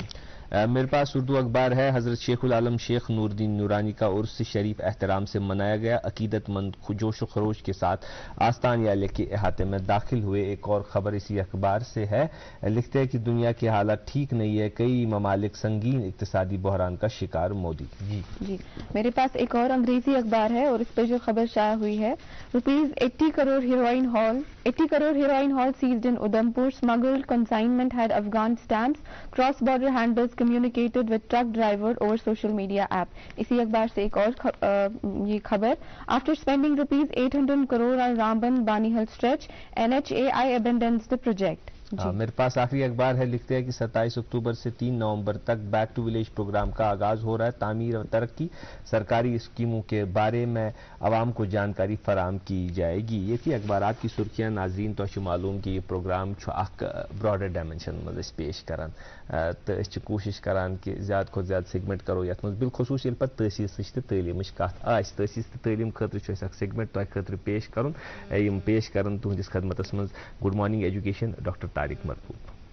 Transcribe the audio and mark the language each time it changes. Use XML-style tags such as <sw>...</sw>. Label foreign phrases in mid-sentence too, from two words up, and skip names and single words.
<ur>میرے پاس اردو اخبار ہے حضرت شیخ العالم شیخ نور الدین نورانی کا عرس شریف احترام سے منایا گیا عقیدت مند جوش و خروش کے ساتھ آستان عالیہ کے احاطے میں داخل ہوئے ایک اور خبر اسی اخبار سے ہے لکھتے ہیں کہ دنیا کے حالات ٹھیک نہیں ہے کئی ممالک سنگین اقتصادی بحران کا شکار مودی جی میرے پاس ایک اور انگریزی اخبار ہے اور اس پہ جو خبر شائع ہوئی ہے</ur> <en>₹80 crore heroin haul seized in Udhampur smuggled consignment had Afghan stamps cross border handlers communicated with truck driver over social media app</en> <ur>اسی اخبار سے ایک اور یہ خبر</ur> <en>after spending ₹800 crore on Ramban Bani Hill stretch NHAI abandons the project</en> <ur>میرے پاس آخری اخبار ہے لکھتے ہیں کہ 27 اکتوبر سے 3 نومبر تک</ur> <en>back to village</en> <ur>پروگرام کا آغاز ہو رہا ہے تعمیر اور ترقی سرکاری اسکیموں کے بارے میں عوام کو جانکاری فراہم کی جائے گی یہ تھی اخبارات کی سرخیاں ناظرین</ur> <ks>تو معلوم کہ یہ پروگرام اخ</ks> <en>broader dimension</en> <ks>مز پیش کران تو کوشش کران کہ زیادہ کھت زیادہ سیگمنٹ کرو یت مز بالخصوص یل پتہ تحصیل تو تعلیمچ کت آس تحصیل تو تعلیم خاطر اک سیگمنٹ تہ خاطر پیش کرن پیش کرن تہندس خدمتس مز</ks> <en>good morning education</en> <ks>ڈاکٹر طارق مربوط</ks>